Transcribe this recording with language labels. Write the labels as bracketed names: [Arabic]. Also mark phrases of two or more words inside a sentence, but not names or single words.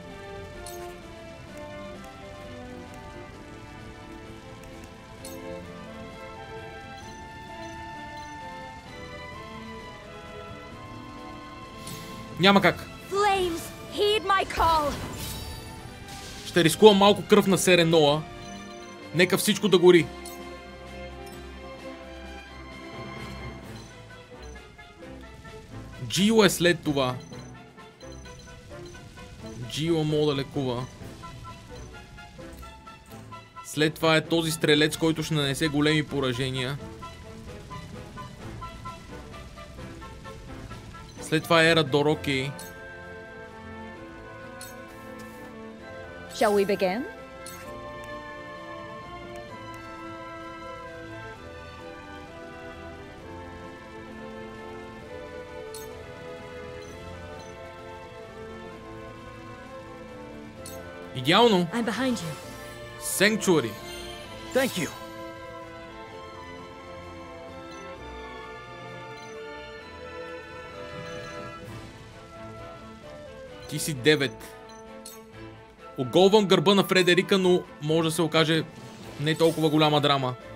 [Bulgarian] Няма как. [English] Flames, heed my call. [Bulgarian] Ще рискувам малко кръв на Сереноа. Нека всичко да гори. Джио е след това. Джио мога да лекува. След това е този стрелец, който ще нанесе големи поражения. След това е Ерадор, окей. [English] Shall we begin? [Bulgarian] Идеално. [English] I'm behind you. Sanctuary. Thank you. [Bulgarian] Ти си 9. Оголвам гърба на Фредерика, но може да се окаже не толкова голяма драма.